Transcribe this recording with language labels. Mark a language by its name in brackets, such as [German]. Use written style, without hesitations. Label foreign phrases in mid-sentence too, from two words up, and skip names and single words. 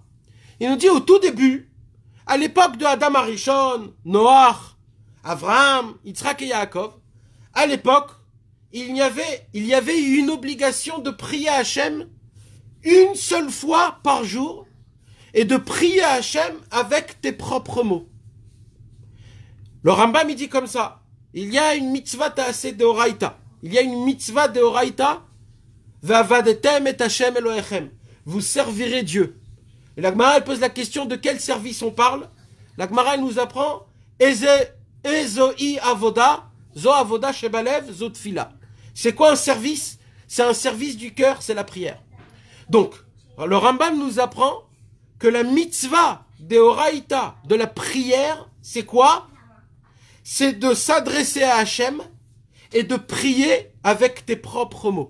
[French] Il nous dit au tout début, à l'époque de Adam Arishon, Noach, Avram, Yitzhak et Yaakov, à l'époque, il y avait une obligation de prier à Hachem une seule fois par jour et de prier à Hachem avec tes propres mots. Le Rambam, il dit comme ça, il y a une [Hebrew] מצוות עשה דאורייתא. [French] Il y a une [Hebrew] מצוה דאורייתא ועבדתם את השם אלוהיכם. [French] Vous servirez Dieu. Et la Gemara, elle pose la question de quel service on parle. La Gemara, elle nous apprend, [Hebrew] איזו עבודה זו עבודה שבלב זו תפילה. [French] C'est quoi un service? c'est un service du cœur, c'est la prière. Donc, le Rambam nous apprend que la mitzvah d'Eoraïta, de la prière, c'est quoi? C'est de s'adresser à Hachem et de prier avec tes propres mots.